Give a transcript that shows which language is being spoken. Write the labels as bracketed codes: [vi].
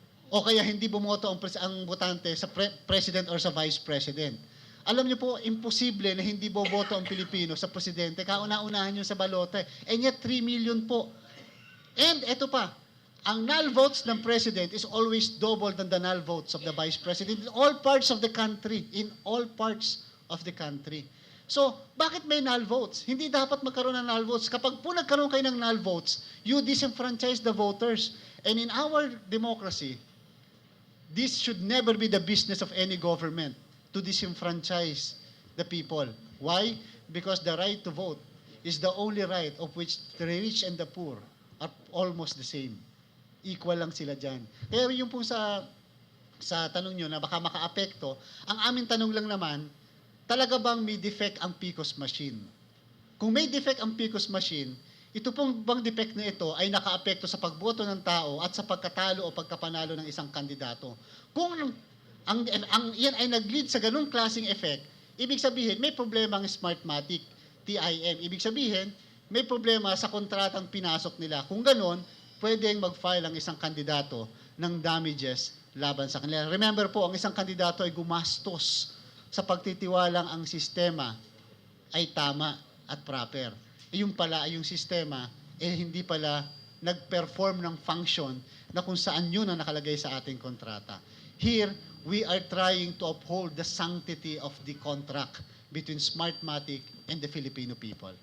[tl] O kaya hindi bumoto ang botante sa president or sa vice president. Alam niyo po, imposible na hindi boboto ang Pilipino sa presidente. Kauna-unahan yun sa balote. [en] And yet, 3 million [tl] po. [en] And [tl] eto pa, [en] ang null votes ng president is always double than the null votes of the vice president in all parts of the country. In all parts of the country. So, [tl] bakit may null votes? Hindi dapat magkaroon ng null votes. Kapag po nagkaroon kayo ng null votes, [en] you disenfranchise the voters. And in our democracy, this should never be the business of any government to disenfranchise the people. Why? Because the right to vote is the only right of which the rich and the poor are almost the same. [tl] Equal lang sila dyan. Kaya yung po sa tanong nyo na baka makaapekto, ang aming tanong lang naman, talaga bang may defect ang PCOS machine? Kung may defect ang PCOS machine, ito pong bang defect na ito ay nakaapekto sa pagboto ng tao at sa pagkatalo o pagkapanalo ng isang kandidato. Kung yan ay nag-lead sa ganung klaseng effect, ibig sabihin may problema ang Smartmatic, TIM. Ibig sabihin, may problema sa kontratang pinasok nila. Kung ganon, pwedeng mag-file ang isang kandidato ng damages laban sa kanila. Remember po, ang isang kandidato ay gumastos sa pagtitiwalang ang sistema ay tama at proper. Yung pala, yung sistema, hindi pala nag-perform ng function na kung saan yun ang nakalagay sa ating kontrata. [en] Here, we are trying to uphold the sanctity of the contract between Smartmatic and the Filipino people.